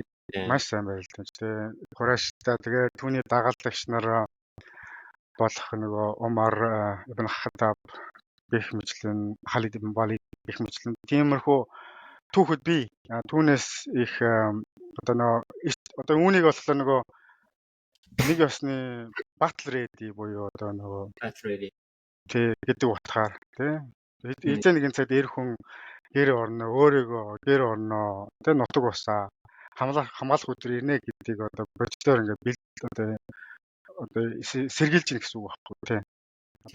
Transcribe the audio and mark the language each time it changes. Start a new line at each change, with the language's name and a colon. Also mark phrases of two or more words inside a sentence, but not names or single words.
Mongolian: Маш сайн барилдаанч. Курайштай тэгээд түүний дагалдагч нар болох нөгөө Умар ибн Хаттаб гэх мэтлэн Халид ибн Валид гэх мэтлэн тиймэрхүү түүхэд би түүнээс их одоо үүнийг болохоор нөгөө нэг ёсны
English: battle ready
Mongolian: буюу одоо нөгөө
English: battle ready
Mongolian: гэдэг утгаар эзэн нэгэн цагт эр хүн гэр орно өөрийгөө гэр орно нутаг усаа хамгаалах өдөр ирнэ гэдгийг одоо боддоор ингээд одоо сэргийлж ийн гэсэн үг байхгүй тий.